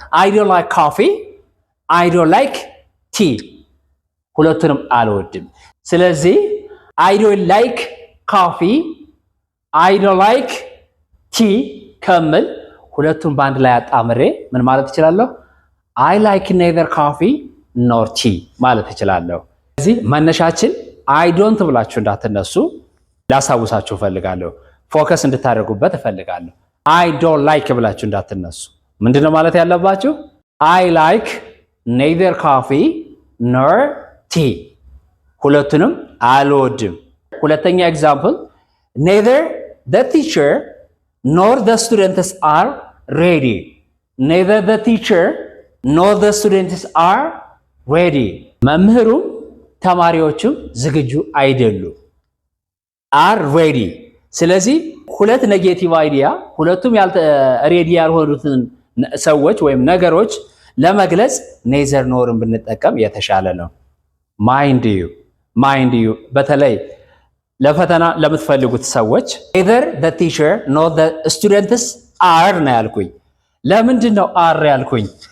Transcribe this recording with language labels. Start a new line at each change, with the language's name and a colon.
English: I don't like coffee, I don't like tea
Amharic: ሁለቱንም አልወድም። ስለዚህ I don't like coffee, I don't like tea ከምል ሁለቱን በአንድ ላይ አጣምሬ ምን ማለት እችላለሁ?
English: I like neither coffee nor tea
Amharic: ማለት እችላለሁ። ስለዚህ መነሻችን I don't ብላችሁ እንዳትነሱ ላሳውሳችሁ እፈልጋለሁ። ፎከስ እንድታደርጉበት እፈልጋለሁ። I don't like ብላችሁ እንዳትነሱ። ምንድነው ማለት ያለባችሁ?
English: I like neither coffee nor tea
Amharic: ሁለቱንም አልወድም። ሁለተኛ ኤግዛምፕል
English: neither the teacher nor the students are ready. Neither the teacher nor the students are ready.
Amharic: መምህሩም ተማሪዎቹም ዝግጁ አይደሉም። are ready። ስለዚህ ሁለት ኔጌቲቭ አይዲያ ሁለቱም ሬዲ ያልሆኑትን ሰዎች ወይም ነገሮች ለመግለጽ neither norን ብንጠቀም የተሻለ ነው። mind you በተለይ ለፈተና ለምትፈልጉት ሰዎች
English: either the teacher nor the students are
Amharic: ነው ያልኩኝ። ለምንድን ነው are ያልኩኝ?